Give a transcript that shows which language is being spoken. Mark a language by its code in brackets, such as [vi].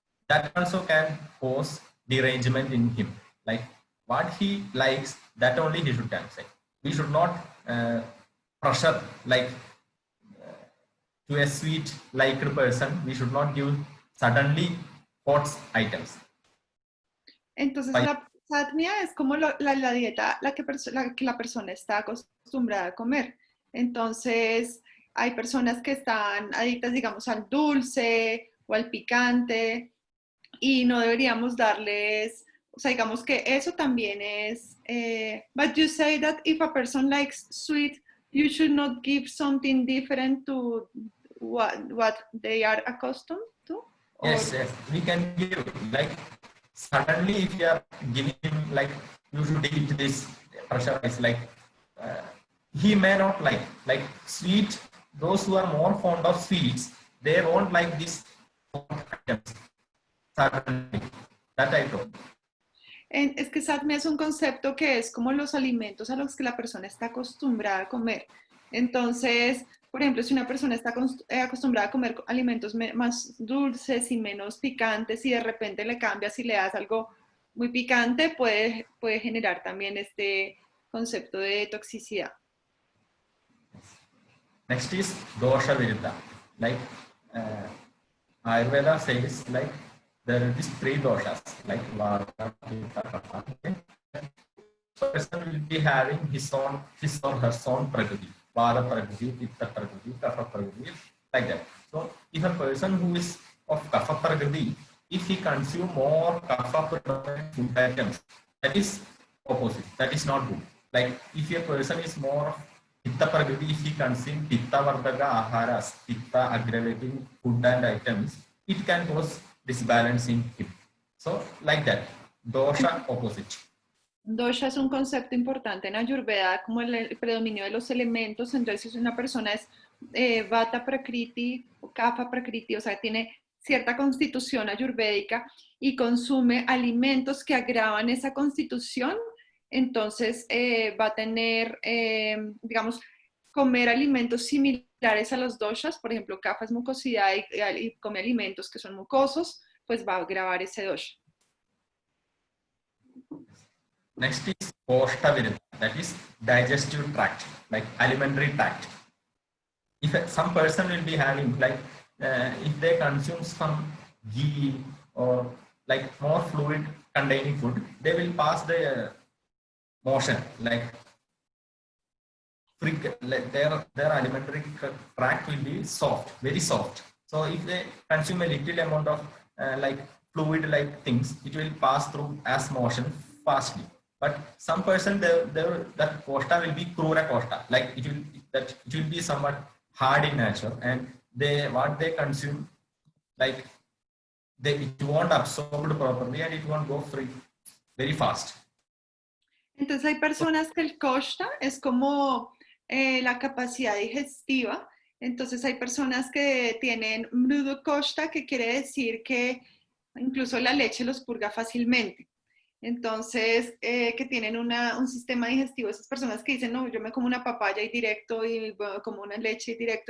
[en] That also can cause derangement in him. Like what he likes, that only he should say. We should not pressure like to a sweet liked person. We should not give suddenly hot items. [es] Entonces la satmia es como la dieta la que la persona está acostumbrada a comer. Entonces hay personas que están adictas, digamos, al dulce o al picante y no deberíamos darles, o sea, digamos que eso también es, [en] but you say that if a person likes sweet, you should not give something different to what they are accustomed to? Yes, we can give, like suddenly if you are giving him like you should eat this pressurized, like he may not like sweet. Those who are more fond of sweets, they won't like this items suddenly. That I know. [es] Es que satme es un concepto que es como los alimentos a los que la persona está acostumbrada a comer. Entonces, por ejemplo, si una persona está acostumbrada a comer alimentos más dulces y menos picantes y de repente le cambias y le das algo muy picante, puede generar también este concepto de toxicidad. [en] Next is dosha viruddha. Like Ayurveda says, like there are these three doshas, like vata, pitta, kapha. Okay? Person will be having his or her own prakriti, vata prakriti, pitta prakriti, kapha prakriti, like that. So if a person who is of kapha prakriti, if he consume more kapha predominant food items, that is opposite. That is not good. Like if a person is more of pitta prakriti, if he consume pitta vardaka aharas, pitta aggravating food and items, it can cause disbalance in him. So like that, dosha opposite. [es] Dosha es un concepto importante en Ayurveda, como el predominio de los elementos. Entonces, si una persona es Vata Prakriti o Kapha Prakriti, o sea, tiene cierta constitución ayurvédica y consume alimentos que agravan esa constitución, entonces va a tener, digamos, comer alimentos similares a los doshas. Por ejemplo, Kapha es mucosidad y come alimentos que son mucosos, pues va a agravar ese dosha. [en] Next is Koshta Viruddha, that is digestive tract, like alimentary tract. If some person will be having, like, if they consume some ghee or like more fluid containing food, they will pass the motion, like their alimentary tract will be soft, very soft. So if they consume a little amount of like fluid like things, it will pass through as motion fastly. But some person that koshta will be krura koshta, like it will be somewhat hard in nature, and what they consume, like it won't absorb properly and it won't go free very fast. [es] Entonces hay personas que el koshta es como la capacidad digestiva. Entonces hay personas que tienen mrudu koshta, que quiere decir que incluso la leche los purga fácilmente. Entonces, que tienen un sistema digestivo, esas personas que dicen, no, yo me como una papaya y directo y bueno, como una leche y directo.